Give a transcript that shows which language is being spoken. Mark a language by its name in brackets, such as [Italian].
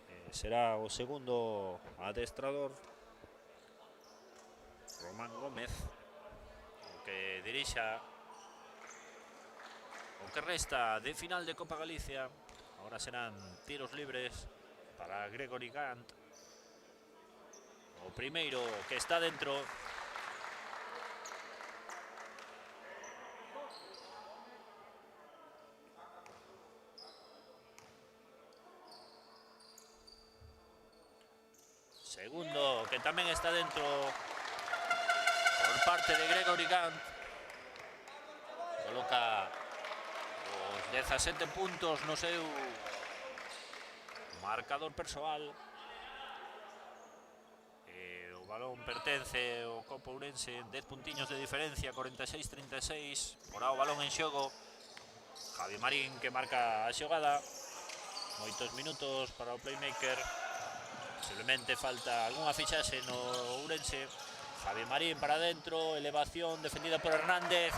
[Galician] Será o segundo adestrador, Román Gómez, o que dirixa o que resta de final de Copa Galicia. [Spanish] Ahora serán tiros libres para Gregory Gant. [Galician] O primeiro que está dentro. Segundo, que tamén está dentro por parte de Gregory Gant. Coloca os 17 puntos no seu marcador persoal. O balón pertence ao Copa Ourense, 10 puntiños de diferencia, 46-36. Por o balón en xogo. Javi Marín que marca a xogada. Moitos minutos para o playmaker. Posiblemente falta algunha fichaxe no Ourense. Javi Marín para dentro, elevación defendida por Hernández.